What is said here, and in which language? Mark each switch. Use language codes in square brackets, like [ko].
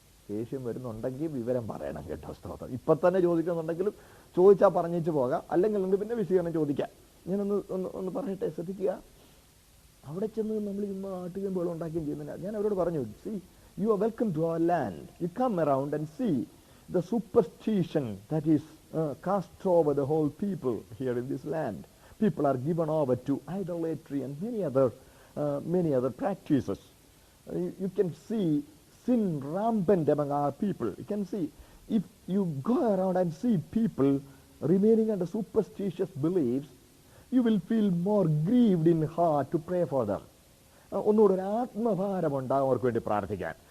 [ml] ദേഷ്യം വരുന്നുണ്ടെങ്കിൽ വിവരം പറയണം കേട്ടോ. സ്തോത്രം. ഇപ്പം തന്നെ ചോദിക്കുന്നുണ്ടെങ്കിലും ചോദിച്ചാൽ പറഞ്ഞേച്ച് പോകാം, അല്ലെങ്കിൽ പിന്നെ വിശദീകരണം ചോദിക്കാം. ഞാനൊന്ന് പറയട്ടെ, ശ്രദ്ധിക്കുക. അവിടെ ചെന്ന് നമ്മൾ ഇന്ന് ആട്ടുകയും വെള്ളം ഉണ്ടാക്കുകയും ചെയ്യുന്നില്ല. ഞാൻ അവരോട് പറഞ്ഞു, [en] See, you are welcome to our land. You come around and see the superstition that is cast over the whole people here in this land. People are given over to idolatry and many other practices. You can see sin rampant among our people. You can see, if you go around and see people remaining under superstitious beliefs, you will feel more grieved in heart to pray for them. [ml] ഒന്നുകൂടെ ഒരു ആത്മഭാരം ഉണ്ടാകും അവർക്ക് വേണ്ടി പ്രാർത്ഥിക്കാൻ.